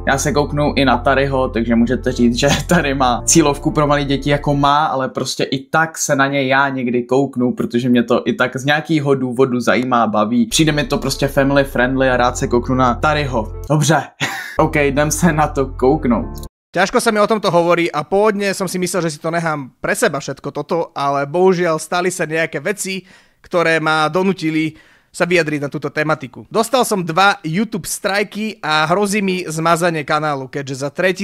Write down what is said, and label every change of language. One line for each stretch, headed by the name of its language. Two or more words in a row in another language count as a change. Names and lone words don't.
Czech: Já se kouknu i na Taryho, takže můžete říct, že Tary má cílovku pro malé děti jako má, ale prostě i tak se na něj já někdy kouknu, protože mě to i tak z nějakého důvodu zajímá, baví. Přijde mi to prostě
English: family friendly
Czech: a rád se kouknu na Taryho. Dobře, OK, jdem se na to kouknout.
Slovak: Ťažko sa mi o tomto hovorí a pôvodne som si myslel, že si to nechám pre seba všetko toto, ale bohužiaľ stali sa nejaké veci, ktoré ma donútili sa vyjadriť na túto tematiku. Dostal som 2 YouTube strajky a hrozí mi zmazanie kanálu, keďže za 3.